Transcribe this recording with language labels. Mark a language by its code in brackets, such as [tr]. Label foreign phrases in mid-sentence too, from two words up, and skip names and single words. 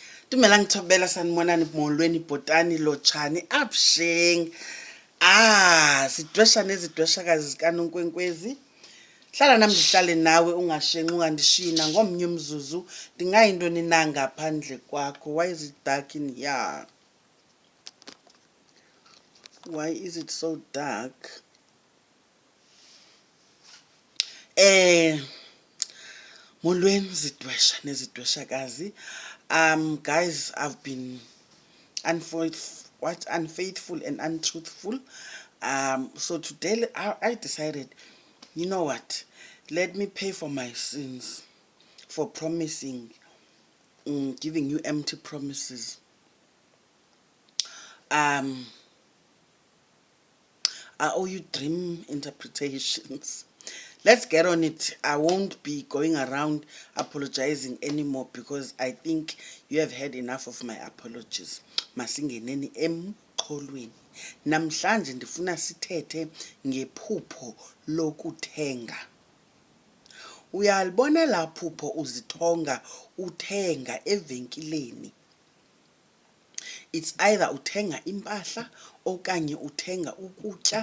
[xh] Dumelang thobela sanibonani molweni bhotani lotshani absheng. Sidwesha nezidweshakazi zikaNonkwenkwezi. Hlala nami ndihlale nawe ungashenxi ungandishina ngomnye umzuzu. Ndingayintoni na ngaphandle kwakho? [en] Why is it dark in here? Why is it so dark? [xh] Molweni zidwesha nezidweshakazi. [en] Guys, I've been unfaithful and untruthful. So today I decided, you know what? Let me pay for my sins for promising, giving you empty promises. I owe you dream interpretations. Let's get on it. I won't be going around apologizing anymore because I think you have had enough of my apologies. [xh] Masingeneni emxholweni. Namhlanje ndifuna sithethe ngephupho lokuthenga. Uyalibona la phupho uzithonga uthenga evenkileni. [en] It's either [xh] uthenga impahla okanye uthenga ukutya.